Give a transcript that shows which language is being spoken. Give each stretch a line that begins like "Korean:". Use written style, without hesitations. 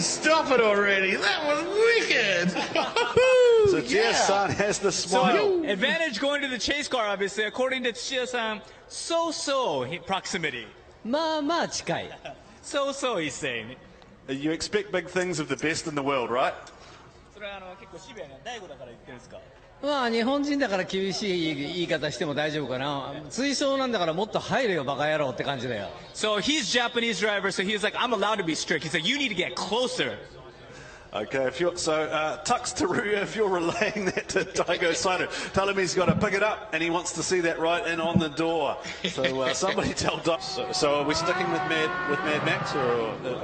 English: Stop it already. That was wicked. So Tsuchiya-san has the smile. So, advantage going to the chase car, obviously. According to Tsuchiya-san, so-so proximity.
Japanese: まあまあ近い。
English: So he's saying. You expect big things of the best in the world, right?
Japanese: それは結構シビアな大悟だから言ってるんですか。まあ日本人だから厳しい言い方しても大丈夫かな。追走なんだからもっと入れよバカ野郎って感じだよ。
English: So he's Japanese driver, so he's like, I'm allowed to be strict. He's like, you need to get closer. Okay, if you're Tux Teruya, if you're relaying that to Daigo Saito, tell him he's got to pick it up and he wants to see that right in on the door. So somebody tell Daigo. So are we sticking with Mad Max or